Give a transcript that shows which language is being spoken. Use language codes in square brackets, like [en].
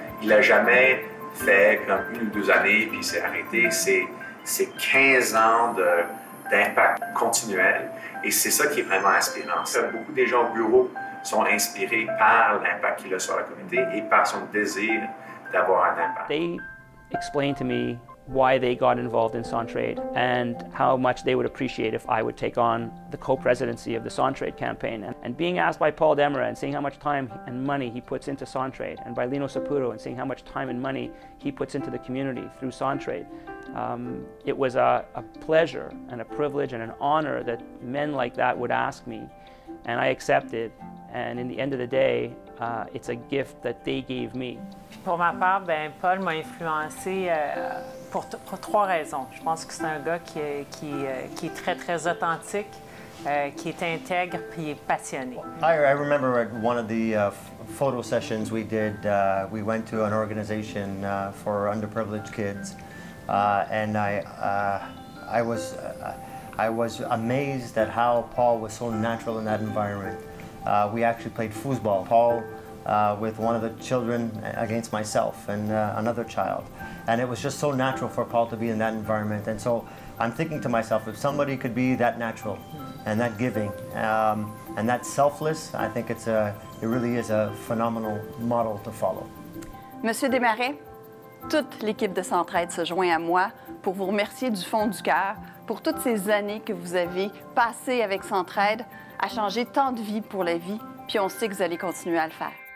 [fr] Il n'a jamais fait comme 1 ou 2 années, puis s'est arrêté. C'est 15 ans d'impact continuel, et c'est ça qui est vraiment inspirant. Beaucoup des gens au bureau sont inspirés par l'impact qu'il a sur la communauté et par son désir d'avoir un impact. [en] They explained to me why they got involved in Centraide and how much they would appreciate if I would take on the co-presidency of the Centraide campaign. And being asked by Paul Desmarais and seeing how much time and money he puts into Centraide, and by Lino Saputo and seeing how much time and money he puts into the community through Centraide, it was a pleasure and a privilege and an honor that men like that would ask me, and I accepted. And in the end of the day, it's a gift that they gave me. Pour ma part, ben, Paul m'a influencé pour 3 raisons. Je pense que c'est un gars qui est très, très authentique, qui est intègre puis passionné. I remember at one of the photo sessions we did, we went to an organization for underprivileged kids, and I was amazed at how Paul was so natural in that environment. We actually played foosball, Paul with one of the children against myself and another child. And it was just so natural for Paul to be in that environment. And so I'm thinking to myself, if somebody could be that natural and that giving and that selfless, I think it really is a phenomenal model to follow. [fr] Monsieur Desmarais, toute l'équipe de Centraide se joint à moi pour vous remercier du fond du cœur pour toutes ces années que vous avez passées avec Centraide à changer tant de vies pour la vie, puis on sait que vous allez continuer à le faire.